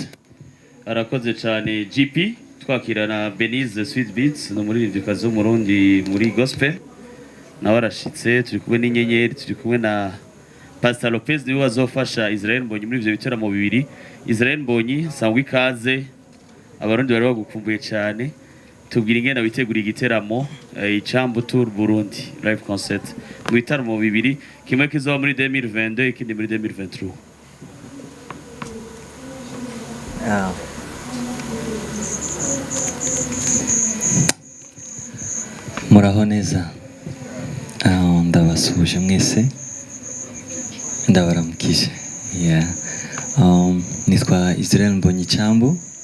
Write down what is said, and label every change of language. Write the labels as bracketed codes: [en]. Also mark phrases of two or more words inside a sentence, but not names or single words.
[rn] arakoze cyane GP twakirana Benize Sweet Beats no muri Rivikazi w'umurundi muri gospel nawe arashitse turi kumwe n'inyenyeri turi kumwe na Pastor Lopez niwe wazofasha Israel Mbonyi muri ivyo bitaramo bibiri Israel Mbonyi sangwa ikaze abarundi bari bagukumbuye cyane tubwira ingene bitegura igiteramo icambu tour Burundi live concert mu bitaramo bibiri kimwe kizoba muri 2022 ikindi muri 2023 muraho neza ndabasuje mwese ndabaramukije nitwa Israel Mbonyi Icambu